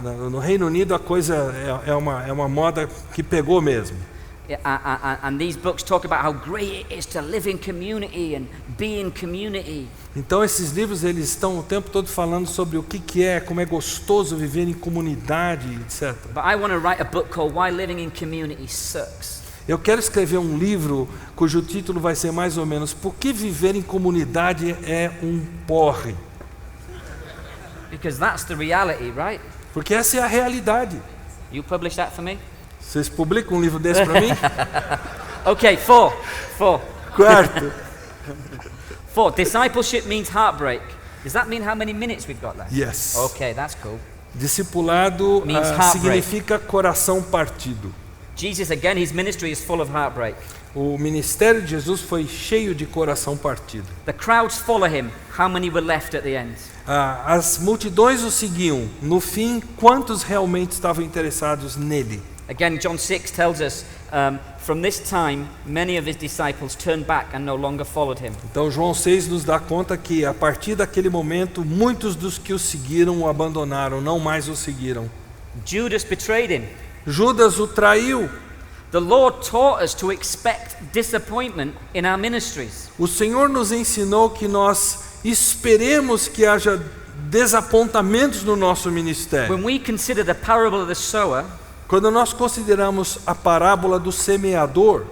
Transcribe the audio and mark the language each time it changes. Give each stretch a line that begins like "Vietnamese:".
Portuguese: No Reino Unido a coisa é uma moda que pegou mesmo.
English: Yeah, and these books talk about how great it is to live in community and be in community.
Portuguese: Então esses livros eles estão o tempo todo falando sobre o que é, como é gostoso viver em comunidade, etc.
English: But I want to write a book called Why Living in Community Sucks.
Portuguese: Eu quero escrever um livro cujo título vai ser mais ou menos Por que viver em comunidade é um porre?
English: Because that's the reality, right?
Portuguese: Porque essa é a realidade.
English: You publish that for me?
Portuguese: Vocês publicam um livro desse para mim?
English: Okay, four.
Portuguese: Quarto,
English: Discipleship means heartbreak. Does that mean how many minutes we've got left? yes. Okay, that's cool.
Portuguese: Discipulado
English: Means heartbreak.
Portuguese: significa coração partido.
English: Jesus, again, his ministry is full of heartbreak.
Portuguese: O ministério de Jesus foi cheio de coração partido.
English: The crowds follow him. How many were left at the end?
Portuguese: As multidões o seguiam. No fim, quantos realmente estavam interessados nele?
English: Again, John 6 tells us, from this time, many of his disciples turned back and no longer followed him.
Portuguese: Então João 6 nos dá conta que a partir daquele momento, muitos dos que o seguiram o abandonaram, não mais o seguiram.
English: Judas betrayed him.
Portuguese: Judas o traiu.
English: The Lord taught us to expect disappointment in our ministries.
Portuguese: O Senhor nos ensinou que nós esperemos que haja desapontamentos no nosso ministério.
English: When we consider the parable of the sower,
Portuguese: Quando nós consideramos a parábola do semeador,